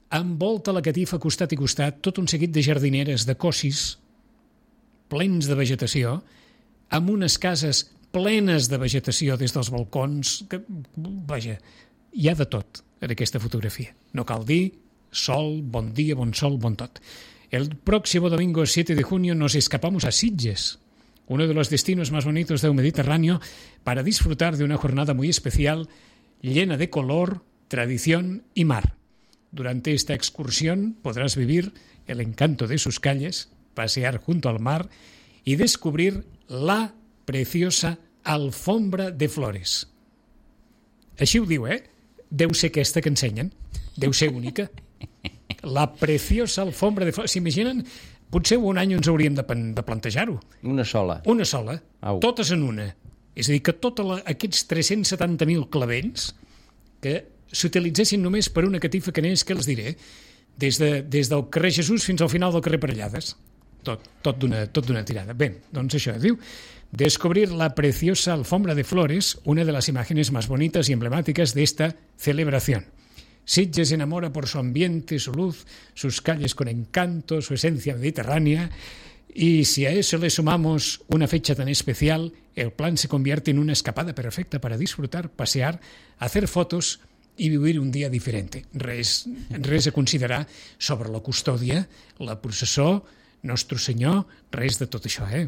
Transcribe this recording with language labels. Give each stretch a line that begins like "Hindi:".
Catalan: Envolta la catifa costat i costat tot un seguit de jardineres, de cossis, plens de vegetació, amb unes cases plenes de vegetació des dels balcons, que, vaja, hi ha de tot en aquesta fotografia. No cal dir sol, bon dia, bon sol, bon tot.
Spanish: El próximo domingo 7 de junio nos escapamos a Sitges, uno de los destinos más bonitos del Mediterráneo, para disfrutar de una jornada muy especial, llena de color, tradición y mar. Durante esta excursión podrás vivir el encanto de sus calles, pasear junto al mar y descubrir la preciosa Alfombra de Flores.
Catalan: Així ho diu, eh? Deu ser aquesta que ensenyen. Deu ser única. La preciosa Alfombra de Flores. S'imaginen? Potser un any ens hauríem de plantejar-ho. Una sola. Una sola. Au. Totes en una. És a dir, que tota aquests 370.000 clavells que s'utilitzessin només per una catifa que anés, que els diré, des del carrer Jesús fins al final del carrer Parellades. Tot d'una tirada. Bé, doncs això, diu, descobrir la preciosa Alfombra de Flores,
Spanish: una de las imágenes más bonitas y emblemáticas de esta celebración. Sitges enamora por su ambiente, su luz, sus calles con encanto, su esencia mediterránea, y si a eso le sumamos una fecha tan especial, el plan se convierte en una escapada perfecta para disfrutar, pasear, hacer fotos i vivir
Catalan: un dia diferent. Res a considerar sobre la custòdia, la processó, Nostre Senyor, res de tot això, eh?